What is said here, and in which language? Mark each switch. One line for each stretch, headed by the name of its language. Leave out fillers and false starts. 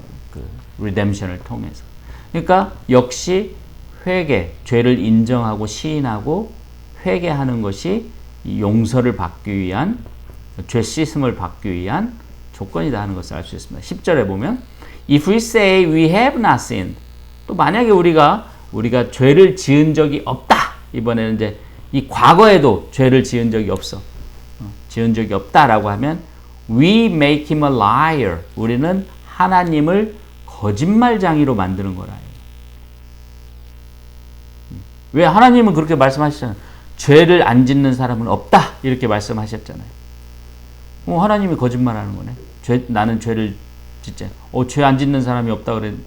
Korean: 그 리뎀션을 통해서. 그러니까 역시 회개, 죄를 인정하고 시인하고 회개하는 것이 용서를 받기 위한, 죄 씻음을 받기 위한 조건이다 하는 것을 알 수 있습니다. 10절에 보면
English: If we say we have not sinned,
Korean: 또 만약에 우리가 죄를 지은 적이 없다. 이번에는 이제 이 과거에도 죄를 지은 적이 없어. 지은 적이 없다라고 하면
English: we make him a liar.
Korean: 우리는 하나님을 거짓말장이로 만드는 거라요. 왜? 하나님은 그렇게 말씀하시잖아요. 죄를 안 짓는 사람은 없다. 이렇게 말씀하셨잖아요. 하나님이 거짓말하는 거네. 나는 죄를 짓지. 죄 안 짓는 사람이 없다 그래.